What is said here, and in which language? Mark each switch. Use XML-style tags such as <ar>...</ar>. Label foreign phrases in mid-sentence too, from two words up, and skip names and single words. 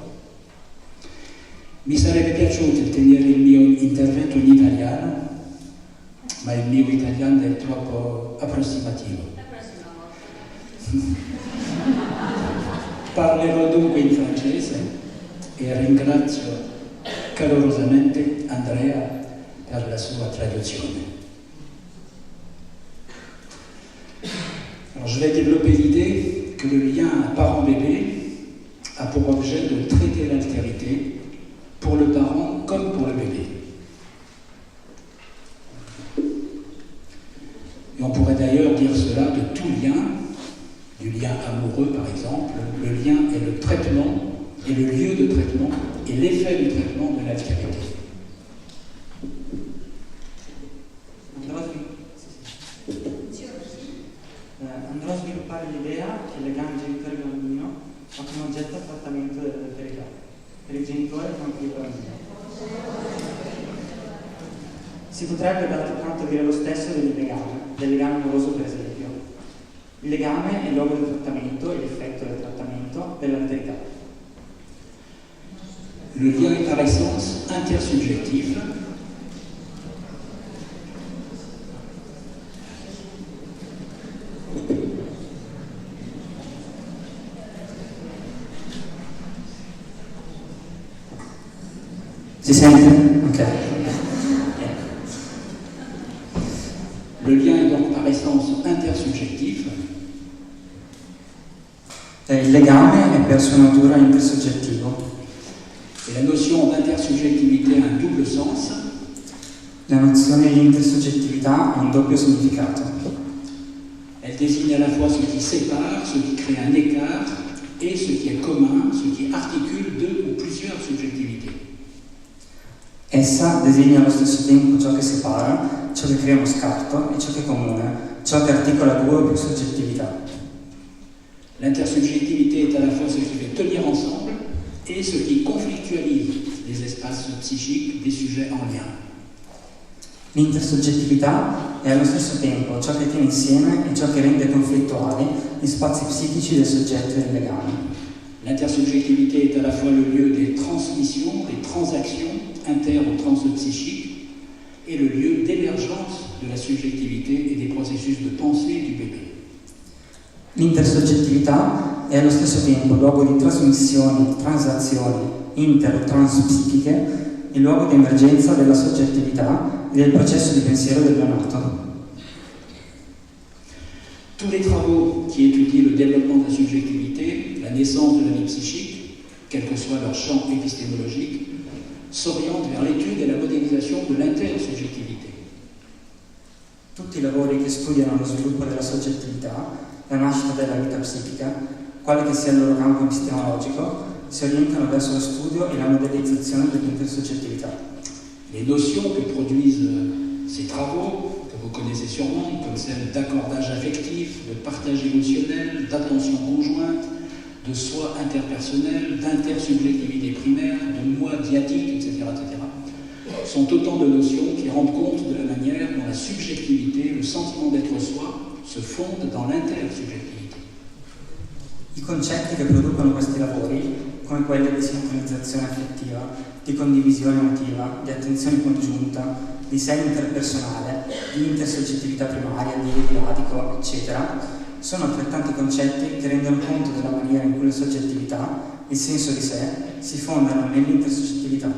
<it>Mi sarebbe piaciuto tenere il mio intervento in italiano, ma il mio italiano è troppo approssimativo. Parlerò dunque in francese e ringrazio calorosamente Andrea per la sua traduzione.</it> <fr>Alors, je vais développer l'idée que le lien parent-bébé a pour objet de traiter l'altérité pour le parent comme pour le bébé. Et on pourrait d'ailleurs dire cela de tout lien, du lien amoureux par exemple. Le lien est le traitement et le lieu de traitement et l'effet du traitement de l'altérité.</fr> <it>Andrò a sviluppare l'idea che il legame genitore-bambino ha come oggetto il trattamento dell'alterità per il genitore e anche il bambino. Si potrebbe d'altro canto dire lo stesso del legame amoroso per esempio. Il legame è il luogo del trattamento e l'effetto del trattamento dell'alterità.</it> <fr>Le lien est par essence intersubjectif.</fr> <it>Si sente? Ok.</it> <fr>Le lien est donc par essence intersubjectif.</fr> <it>Il legame è per sua natura intersoggettivo.</it> <fr>Et la notion d'intersubjectivité a un double sens.</fr> <it>La nozione di intersoggettività ha un doppio significato.</it> <fr>Elle désigne à la fois ce qui sépare, ce qui crée un écart, et ce qui est commun, ce qui articule deux ou plusieurs subjectivités.</fr> <it>Essa designa allo stesso tempo ciò che separa, ciò che crea uno scarto e ciò che è comune, ciò che articola due o più soggettività.</it> <fr>L'intersubjectivité est à la fois ce qui fait tenir ensemble et ce qui conflictualise les espaces psychiques des sujets en lien.</fr> <it>L'intersoggettività è allo stesso tempo ciò che tiene insieme e ciò che rende conflittuali gli spazi psichici del soggetto e del legame.</it> <fr>L'intersubjectivité est à la fois le lieu des transmissions, des transactions inter- ou transpsychiques et le lieu d'émergence de la subjectivité et des processus de pensée du bébé.</fr> <it>L'intersoggettività è allo stesso tempo luogo di trasmissioni, transazioni inter-transpsichiche, il luogo di emergenza della soggettività e del processo di pensiero del neonato.</it> <fr>Tous les travaux qui étudient le développement de la subjectivité, la naissance de la vie psychique, quel que soit leur champ épistémologique, s'orientent vers l'étude et la modélisation de l'intersubjectivité.</fr> <it>Tutti i lavori che studiano lo sviluppo della soggettività, la nascita della vita psichica, quale che sia il loro campo epistemologico, si orientano verso lo studio e la modellizzazione dell'intersoggettività.</it> <fr>Les notions que produisent ces travaux, que vous connaissez sûrement, comme celles d'accordage affectif, de partage émotionnel, d'attention conjointe, de soi interpersonnel, d'intersubjectivité primaire, de moi dyadique, etc., sont autant de notions qui rendent compte de la manière dont la subjectivité, le sentiment d'être soi, se fondent dans l'intersubjectivité.</fr> <it>I concetti che producono questi lavori, come quelli di sincronizzazione affettiva, di condivisione emotiva, di attenzione congiunta, di sé interpersonale, di intersoggettività primaria, di diadico, eccetera, sono altrettanti concetti che rendono conto della maniera in cui la soggettività, il senso di sé, si fondano nell'intersoggettività.</it>